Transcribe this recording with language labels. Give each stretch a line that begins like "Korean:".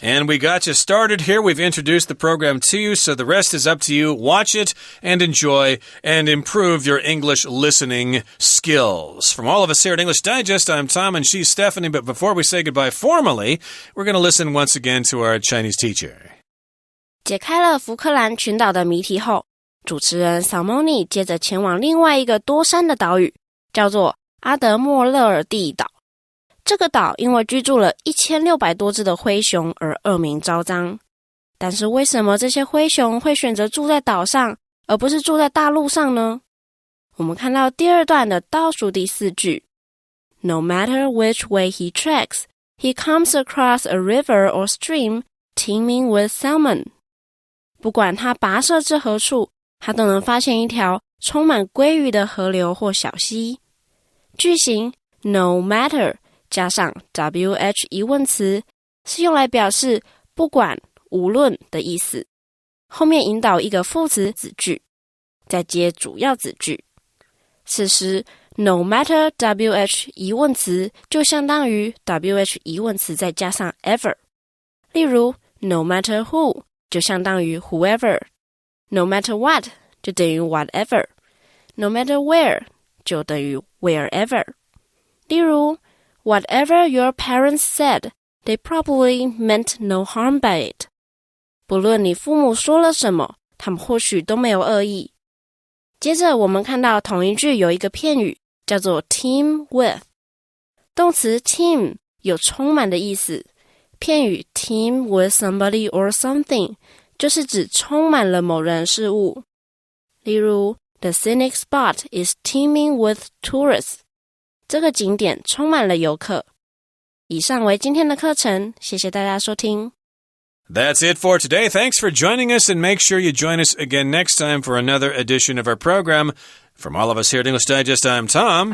English: And we got you started here. We've introduced the program to you, so the rest is up to you. Watch it and enjoy and improve your English listening skills. From all of us here at English Digest, I'm Tom and she's Stephanie. But before we say goodbye formally, we're going to listen once again to our Chinese teacher.
Chinese: 解开了福克兰群岛的谜题后，主持人 Salmoni 接着前往另外一个多山的岛屿，叫做阿德莫勒尔蒂岛。这个岛因为居住了1600多只的灰熊而恶名昭彰。但是为什么这些灰熊会选择住在岛上，而不是住在大陆上呢？我们看到第二段的倒数第4句
English: No matter which way he treks, he comes across a river or stream teeming with salmon.
Chinese: 不管他跋涉至何处，他都能发现一条充满鲑鱼的河流或小溪。句型 no matter 加上 WH 疑问词是用来表示不管、无论的意思，后面引导一个副词子句，再接主要子句。此时 no matter WH 疑问词就相当于 WH 疑问词再加上 ever。例如 no matter who就相当于 whoever， no matter what 就等于 whatever， no matter where 就等于 wherever。
English: 例如 whatever your parents said, they probably meant no harm by it。
Chinese: 不论你父母说了什么，他们或许都没有恶意。接着我们看到同一句有一个片语叫做 team with， 动词 team 有充满的意思，片语 team with somebody or something 就是指充满了某人事物。
English: 例如 The scenic spot is teeming with tourists，
Chinese: 这个景点充满了游客。以上为今天的课程，谢谢大家收听。
English: That's it for today. Thanks for joining us, and make sure you join us again next time for another edition of our program. From all of us here at English Digest, I'm Tom.